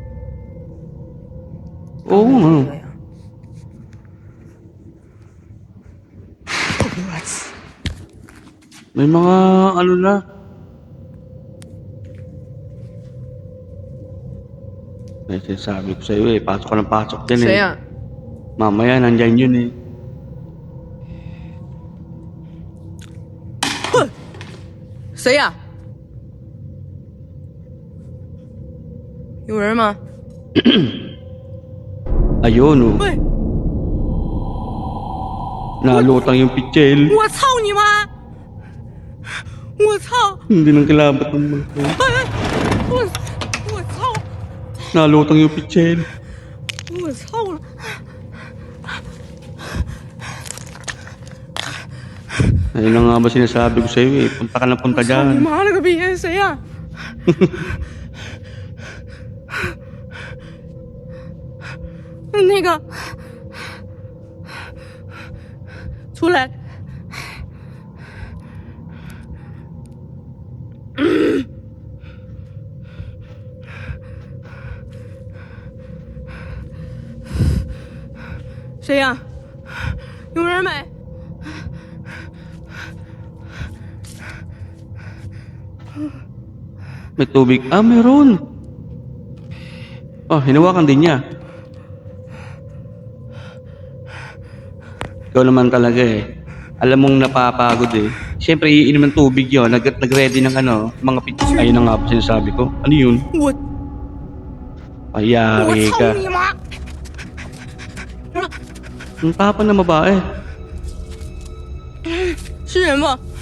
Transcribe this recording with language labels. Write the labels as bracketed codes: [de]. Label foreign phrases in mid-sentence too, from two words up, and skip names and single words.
[tl] Oo nga. [zh] 我操！ [tl] May mga ano na. Ay, sinasabi ko sa'yo eh. Pasok ka ng pasok dyan [zh] 谁 [tl] eh. [zh] 呀、 [tl] Mamaya nandyan yun eh. [zh] 谁呀、有人吗？ [tl] Ayun oh. [zh] 喂， [tl] Nalutang yung pichel. [zh] 我操你妈！我操！ [tl] Hindi nang kilabat ng mga to. [zh] 哎，我操！ [tl] Nalutang yung pichel. [zh] 我操了！ [tl] Ayun na nga ba sinasabi ko sa'yo eh. Punta ka na punta [zh] 操你 [tl] dyan. [zh] 妈了个逼！谁呀、那个，出来！谁呀、有人没？ [tl] May tubig. Ah, meron. Oh, hinawakan din niya. Ikaw naman talaga eh. Alam mong napapagod eh. Siyempre, iinom ng tubig yun. Nag-ready ng ano, mga pitch. Ayun na nga po sinasabi ko. Ano yun? [zh] 我 [tl] Ayari [zh] 操 [tl] ka. [zh] 你妈！ [tl] Ang tapang na babae. [zh] 是人吗？